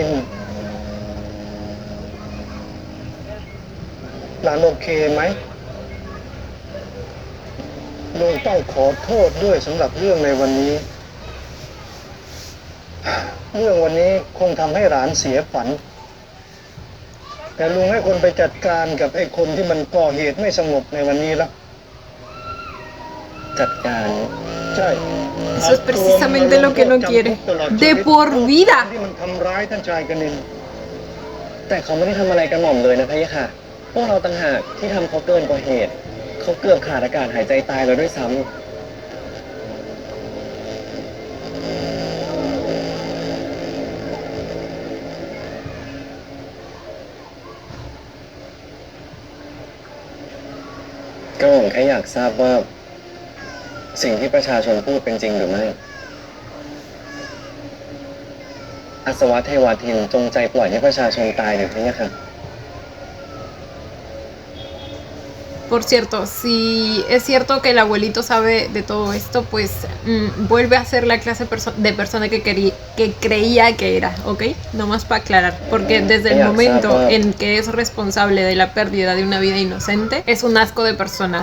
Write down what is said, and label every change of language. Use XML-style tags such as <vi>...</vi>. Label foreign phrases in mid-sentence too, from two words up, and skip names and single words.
<th>หลานโอเคไหมลุงต้องขอโทษด้วยสำหรับเรื่องในวันนี้เรื่องวันนี้คงทำให้หลานเสียฝันแต่ลุงให้คนไปจัดการกับไอ้คนที่มันก่อเหตุไม่สงบในวันนี้แล้วจัดการใช่</th> <es>Eso es precisamente lo que no quiere. De por vida.</es> <th>ที่มันทำร้ายท่านชายกนินแต่เขาไม่ได้ทำอะไรกันหม่อมเลยนะพะยะค่ะพวกเราต่างหากที่ทำเขาเกินกว่าเหตุเขาเกือบขาดอากาศหายใจตายแล้วด้วยซ้ำก็ผมแค่อยากทราบว่าสิ่งที่ประชาชนพูดเป็นจริงหรือไม่ อัศวะเทวาทินจงใจปล่อยให้ประชาชนตายหรือไม่ครับ</th> <es>Por cierto, si es cierto que el abuelito sabe de todo esto, pues vuelve a ser la clase de persona que creía que era, ¿ok? Nomás para aclarar, porque desde el momento en que es responsable de la pérdida de una vida inocente, es un asco de persona.</es>